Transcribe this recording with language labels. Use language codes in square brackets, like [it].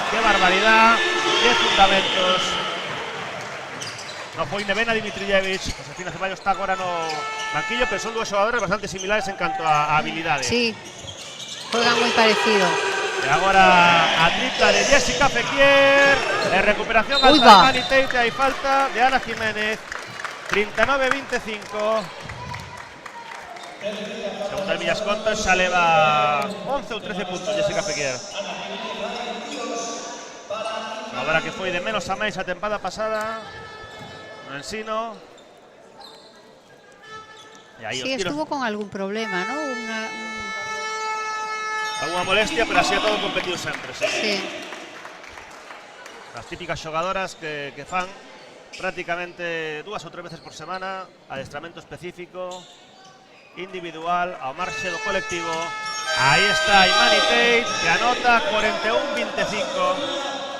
[es] Qué barbaridad, qué fundamentos. [gl] No foi Nevena Dimitrijevic, Josefina Ceballos está agora no banquillo, pero son dúas xogadores bastante similares en canto a habilidade. [es] Sí, juegan muy parecido. [gl] E agora a tripla de Jessica Fekir, recuperación alta de Imani Tate, hai falta de Ana Jiménez, 39-25. Según as miñas contas, xa leva 11 ou 13 puntos Jessica Fekir. Xogadora que foi de menos a máis a tempada pasada no Ensino. E aí [es] Sí, estuvo con algún problema, ¿no? Alguna molestia, [gl] pero así todo competido sempre. [es] Sí. [gl] As típicas xogadoras que fan prácticamente 2 ou 3 veces por semana adestramento específico, individual, ao marxe do colectivo. Aí está Imani Tate, que anota 41-25.